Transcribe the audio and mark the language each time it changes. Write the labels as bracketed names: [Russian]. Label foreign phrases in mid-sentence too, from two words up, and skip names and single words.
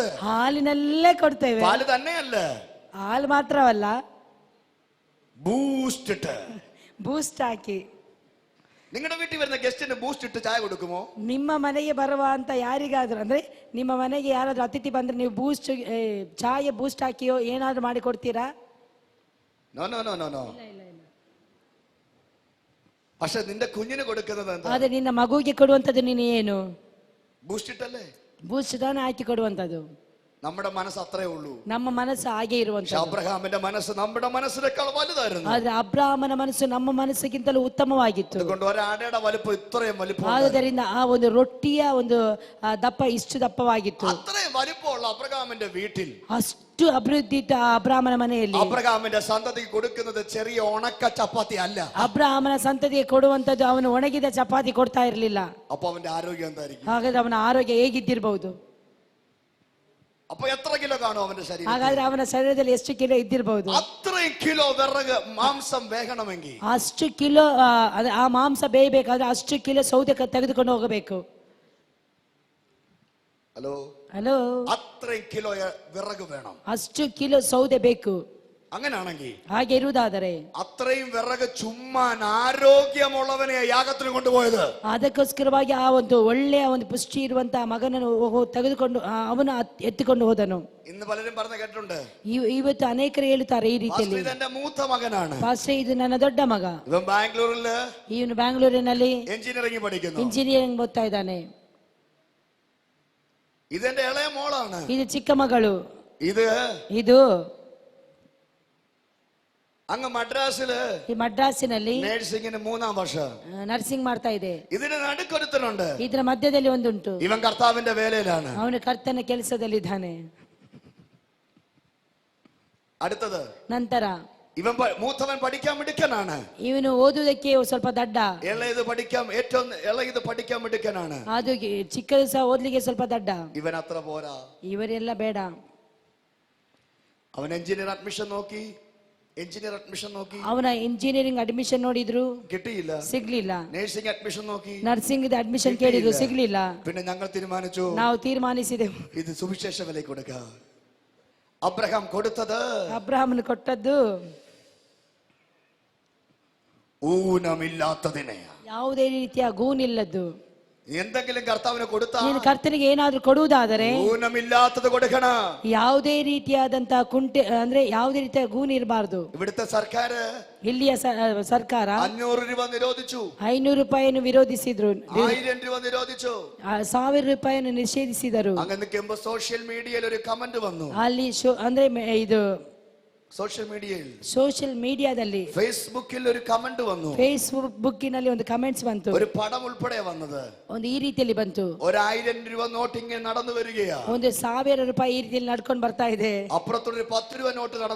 [Kannada] ಹಾಲಿನಲ್ಲೇ ಕೊಡ್ತೇವೆ. [Malayalam] പാല് തന്നെയല്ല, [Kannada] ಹಾಲು ಮಾತ್ರವಲ್ಲ, [Malayalam] ബൂസ്റ്റ് ഇട്ട്, [Kannada] ಬೂಸ್ಟ್ ಹಾಕಿ. [Malayalam] നിങ്ങളുടെ വീട്ടിൽ വരുന്ന ഗസ്റ്റിന് ബൂസ്റ്റ് ഇട്ട് ചായ കൊടുക്കുമോ? [Kannada] ನಿಮ್ಮ ಮನೆಗೆ ಬರುವಂತ ಯಾರಿಗಾದ್ರೂ ಅಂದ್ರೆ ನಿಮ್ಮ ಮನೆಗೆ ಯಾರಾದ್ರೂ ಅತಿಥಿ ಬಂದ್ರೆ ನೀವು ಚಾಯ ಬೂಸ್ಟ್ ಹಾಕಿಯೋ ಏನಾದ್ರೂ ಮಾಡಿ ಕೊಡ್ತೀರಾ? [English] no no no no no. [Malayalam] പക്ഷെ നിന്റെ കുഞ്ഞിന് കൊടുക്കുന്നത് എന്താ? [Kannada] ಆದ್ರೆ ನಿನ್ನ ಮಗುವಿಗೆ ಕೊಡುವಂತದ್ದು ನೀನು ಏನು? [Malayalam] ബൂസ്റ്റ് ഇട്ടല്ലേ? [Kannada] ಬೂಸ್ಟ್ ತಾನೇ ಹಾಕಿ ಕೊಡುವಂತದ್ದು. [Malayalam] നമ്മുടെ മനസ്സ് അത്രേ ഉള്ളൂ. [Kannada] ನಮ್ಮ ಮನಸ್ಸು ಹಾಗೆ ಇರುವಂತದ್ದು. [Malayalam] അബ്രഹാമിന്റെ മനസ്സ് നമ്മുടെ മനസ്സിനേക്കാൾ വലുതായിരുന്നു. [Kannada] ಆದ್ರೆ ಅಬ್ರಾಮನ ಮನಸ್ಸು ನಮ್ಮ ಮನಸ್ಸಿಗಿಂತಲೂ ಉತ್ತಮವಾಗಿತ್ತು. [Malayalam] അതുകൊണ്ട് ഒരാടയുടെ വലിപ്പം ഇത്രയും വലിപ്പം. [Kannada] ಆದ್ದರಿಂದ ಆ ಒಂದು ರೊಟ್ಟಿಯ ಒಂದು ದಪ್ಪ ಇಷ್ಟು ದಪ್ಪವಾಗಿತ್ತು. [Malayalam] അത്രയും വലിപ്പമുള്ള അബ്രഹാമിന്റെ വീട്ടിൽ, [Kannada] ಅಷ್ಟು ಅಭಿವೃದ್ಧಿ ಇತ್ತು ಆ ಅಬ್ರಾಮನ ಮನೆಯಲ್ಲಿ. [Malayalam] അബ്രഹാമിന്റെ സന്തതിക്ക് കൊടുക്കുന്നത് ചെറിയ ഉണക്ക ചപ്പാത്തി അല്ല. [Kannada] ಅಬ್ರಾಮನ ಸಂತತಿಗೆ ಕೊಡುವಂತದ್ದು ಅವನು ಒಣಗಿದ ಚಪಾತಿ ಕೊಡ್ತಾ ಇರಲಿಲ್ಲ. [Malayalam] അപ്പൊ അവന്റെ ആരോഗ്യം എന്തായിരിക്കും? [Kannada] ಹಾಗಾದ್ರೆ ಅವನ ಆರೋಗ್ಯ ಹೇಗಿದ್ದಿರಬಹುದು? [Malayalam] അപ്പൊ എത്ര കിലോ കാണും അവന്റെ ശരീരം? [Kannada] ಹಾಗಾದ್ರೆ ಅವನ ಶರೀರದಲ್ಲಿ ಎಷ್ಟು ಕಿಲೋ ಇದ್ದಿರಬಹುದು? [Malayalam] അത്രയും കിലോ വിറക് മാംസം വേകണമെങ്കിൽ, [Kannada] ಅಷ್ಟು ಕಿಲೋ ಆ ಮಾಂಸ ಬೇಯಬೇಕಾದ್ರೆ ಅಷ್ಟು ಕಿಲೋ ಸೌದೆ ತೆಗೆದುಕೊಂಡು ಹೋಗಬೇಕು. ಹಲೋ, [Malayalam] അത്രയും കിലോ വിറക് വേണം, [Kannada] ಅಷ್ಟು ಕಿಲೋ ಸೌದೆ ಬೇಕು. [Malayalam] അങ്ങനെയാണെങ്കിൽ, [Kannada] ಹಾಗೆ ಇರುವುದಾದರೆ, [Malayalam] അത്രയും വിറക് ചുമ്മാൻ ആരോഗ്യമുള്ളവനെ യാഗത്തിന് കൊണ്ടുപോയത്. [Kannada] ಅದಕ್ಕೋಸ್ಕರವಾಗಿ ಆ ಒಂದು ಒಳ್ಳೆಯ ಒಂದು ಪುಷ್ಟಿ ಇರುವಂತಹ ಮಗನನ್ನು ತೆಗೆದುಕೊಂಡು ಅವನು ಎತ್ತಿಕೊಂಡು ಹೋದನು. [Malayalam] ഇന്ന് പലരും പറഞ്ഞ കേട്ടിട്ടുണ്ട്, [Kannada] ಇವತ್ತು ಅನೇಕರು ಹೇಳುತ್ತಾರೆ ಈ ರೀತಿಯಲ್ಲಿ, [Malayalam] ഇതെന്റെ മൂത്ത മകനാണ്, [Kannada] ಪಾಸ್ಟರ್ ಇದು ನನ್ನ ದೊಡ್ಡ ಮಗ, ಇವನ್ ಬ್ಯಾಂಗ್ಳೂರಿല് ಇವನು ಬ್ಯಾಂಗ್ಳೂರಿನಲ್ಲಿ [Malayalam] ಎಂಜಿನಿಯರಿಂಗ್ പഠിക്കുന്നു, [Kannada] ಇಂಜಿನಿಯರಿಂಗ್ ಓದ್ತಾ ಇದ್ದಾನೆ. [Malayalam] ഇതെന്റെ ഇളയ മോളാണ്, [Kannada] ಇದು ಚಿಕ್ಕ ಮಗಳು, ಇದು [Malayalam] അങ്ങ് മദ്രാസില് [Kannada] ಈ ಮಡ್ರಾಸಿನಲ್ಲಿ [Malayalam] നഴ്സിംഗിന് 3ാം വർഷം [Kannada] ನರ್ಸಿಂಗ್ ಮಾಡ್ತಾ ಇದೆ. [Malayalam] ഇതിന് നടുക്കൊരുത്തനുണ്ട്, [Kannada] ಇದರ ಮಧ್ಯದಲ್ಲಿ ಒಂದುಂಟು, [Malayalam] ഇവൻ കർത്താവിന്റെ വേലയിലാണ്, [Kannada] ಅವನು ಕರ್ತನ ಕೆಲಸದಲ್ಲಿದ್ದಾನೆ. [Malayalam] അടുത്തത്, [Kannada] ನಂತರ [Malayalam] ഇവൻ മൂത്തവൻ പഠിക്കാൻ മിടുക്കനാണ്, [Kannada] ಇವನು ಓದುವುದಕ್ಕೆ ಸ್ವಲ್ಪ ದಡ್ಡ, [Malayalam] ഇളയത് പഠിക്കാൻ മിടുക്കനാണ്, [Kannada] ಅದು ಚಿಕ್ಕದು ಸಹ ಓದ್ಲಿಕ್ಕೆ ಸ್ವಲ್ಪ ದಡ್ಡ. [Malayalam] ഇവൻ അത്ര പോരാ, [Kannada] ಇವರೆಲ್ಲ ಬೇಡ. [Malayalam] അവൻ [English] engineer admission [Malayalam] നോക്കി, [Kannada] ಅವನ [English] engineering admission [Kannada] ನೋಡಿದ್ರು, [Malayalam] കിട്ടിയില്ല, [Kannada] ಸಿಗ್ಲಿಲ್ಲ. [English] nursing admission [Malayalam] നോക്കി, [English] nursing admission [Kannada] ಕೇಳಿದ್ರು, ಸಿಗ್ಲಿಲ್ಲ. [Malayalam] പിന്നെ ഞങ്ങൾ തീരുമാനിച്ചു, [Kannada] ನಾವು ತೀರ್ಮಾನಿಸಿದೆವು, [Malayalam] ഇത് സുവിശേഷ വില കൊടുക്ക. അബ്രഹാം കൊടുത്തത്, [Kannada] ಅಬ್ರಹಾಮನು ಕೊಟ್ಟದ್ದು [Malayalam] ഊനമില്ലാത്തതിനെ, [Kannada] ಯಾವುದೇ ರೀತಿಯ ಗೂನಿಲ್ಲದ್ದು. [Malayalam] എന്തെങ്കിലും കർത്താവിന് കൊടുത്താൽ, [Kannada] ನೀನು ಕರ್ತನಿಗೆ ಏನಾದ್ರೂ ಕೊಡುವುದಾದರೆ [Malayalam] ഊനമില്ലാത്തത് കൊടുക്കണം. [Kannada] ಯಾವುದೇ ರೀತಿಯಾದಂತ ಕುಂಟೆ ಅಂದ್ರೆ ಯಾವುದೇ ರೀತಿಯ ಗೂನ್ ಇರಬಾರ್ದು. [Malayalam] ഇവിടുത്തെ സർക്കാർ, [Kannada] ಇಲ್ಲಿಯ ಸರ್ಕಾರ [Malayalam] 500 രൂപ നിരോധിച്ചു, [Kannada] 500 ರೂಪಾಯಿಯನ್ನು ವಿರೋಧಿಸಿದ್ರು, [Malayalam] 1000 രൂപ നിരോധിച്ചു, [Kannada] 1000 ರೂಪಾಯಿಯನ್ನು ನಿಷೇಧಿಸಿದರು. [Malayalam] അങ്ങനെ നിൽക്കുമ്പോ സോഷ്യൽ മീഡിയയിൽ ഒരു കമന്റ് വന്നു, [Kannada] ಅಲ್ಲಿ ಅಂದ್ರೆ ಇದು [Malayalam] സോഷ്യൽ [Kannada] ಮೀಡಿಯಾದಲ್ಲಿ [Malayalam] ഫേസ്ബുക്കിൽ ഒരു കമന്റ് വന്നു, [Kannada] ಫೇಸ್ಬುಕ್ಕಿನಲ್ಲಿ ಒಂದು ಕಮೆಂಟ್ಸ್ ಬಂತು, [Malayalam] ഒരു പടം ഉൾപ്പെടെ വന്നത്, [Kannada] ಒಂದು ಈ ರೀತಿಯಲ್ಲಿ ಬಂತು. [Malayalam] 1000 രൂപ നോട്ട് ഇങ്ങനെ നടന്നു വരികയാ, [Kannada] 1000 ರೂಪಾಯಿ ಈ ರೀತಿಯಲ್ಲಿ ನಡ್ಕೊಂಡು ಬರ್ತಾ ಇದೆ, [Malayalam] അപ്പുറത്തൊരു 10 രൂപ നോട്ട് നടന്നു